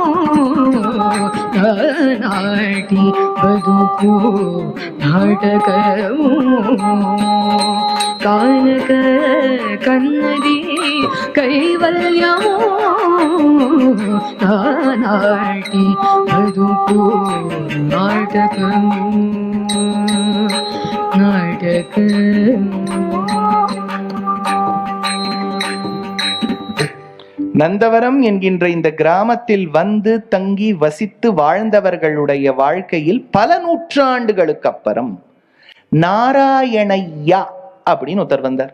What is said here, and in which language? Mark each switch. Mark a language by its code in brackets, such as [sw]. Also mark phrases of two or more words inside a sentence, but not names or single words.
[te] నాటి బతుకు నాటకము. కానక కన్నది కైవల్యము. నాటి బతుకు నాటకము. [ta] நந்தவரம் என்கின்ற இந்த கிராமத்தில் வந்து தங்கி வசித்து வாழ்ந்தவர்களுடைய வாழ்க்கையில் பல நூற்றாண்டுகளுக்கு அப்புறம் நாராயணையா அப்படின்னு ஒருத்தர் வந்தார்.